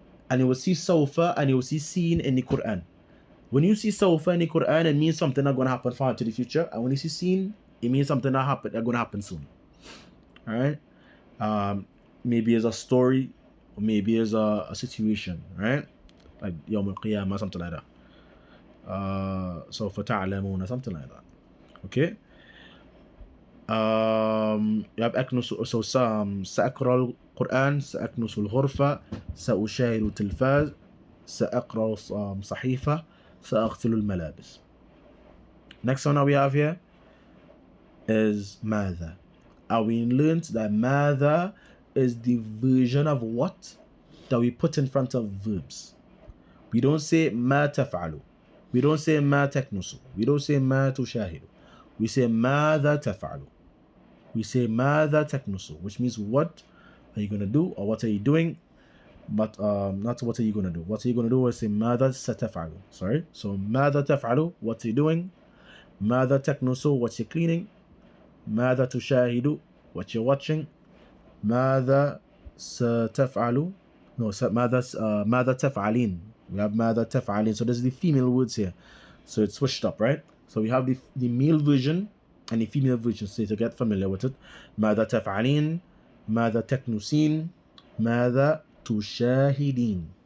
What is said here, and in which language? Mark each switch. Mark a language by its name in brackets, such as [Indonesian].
[English] and you will see sawfa and you will see seen in the Quran. When you see sawfa in the Quran, it means something that's going to happen far into the future, and when you see seen, it means something that's going to happen soon. All right. Maybe as a story, or maybe as a situation, right? Like Yawm al-Qiyamah, something like that. So for ta'lamuna, something like that. Okay. You have [Arabic] أكنس [English] so [Arabic] سأقرأ القرآن سأكنس الغرفة سأشاهد التلفاز سأقرأ صحيفة سأغسل الملابس. [English] Next one that we have here is ماذا. We learned that ماذا is the version of what that we put in front of verbs. We don't say [Arabic] ما تفعل. [English] We don't say [Arabic] ما تكنس. [English] We don't say [Arabic] ما تشاهد. [English] We say [Arabic] ماذا تفعل. [English] We say [Arabic] ماذا تكنس, [English] which means what are you going to do or what are you doing, but not what are you going to do. What are you going to do? We say [Arabic] ماذا ستفعل. [English] Sorry. So [Arabic] ماذا تفعل, [English] what are you doing? [Arabic] ماذا تكنس, [English] what you're cleaning. [Arabic] ماذا تشاهد, [English] what you're watching. [Arabic] ماذا ستفعل. [English] No, [Arabic] ماذا تفعلين. [English] We have [Arabic] ماذا تفعلين. [English] So there's the female words here. So it's switched up, right? So we have the male version and the female version. So to get familiar with it. [Arabic] ماذا تفعلين. ماذا تكنسين. ماذا تشاهدين.